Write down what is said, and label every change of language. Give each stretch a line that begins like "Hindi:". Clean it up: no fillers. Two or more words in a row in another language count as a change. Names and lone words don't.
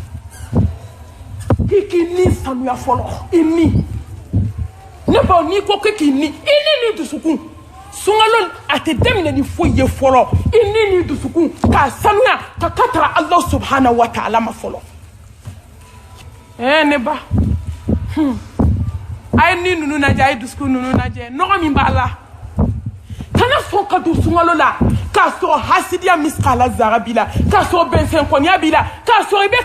Bambara: i k'i ni sanuya fɔlɔ i ni ne ba n'i ko k'i ni i ni dusukun sunkalo a tɛ daminɛ ni foyi ye fɔlɔ i ni dusukun k'a sanuya ka katara
Arabic: الله سبحانه وتعالى
Bambara: ma fɔlɔ ne ba a ye ni ninnu lajɛ a ye dusukun ninnu lajɛ nɔgɔ min b'a la kana sɔn ka don sunkalo la k'a sɔrɔ hasidiya miskala zara b'i la k'a sɔrɔ bɛnsɛnkɔniya b'i la k'a sɔrɔ i bɛ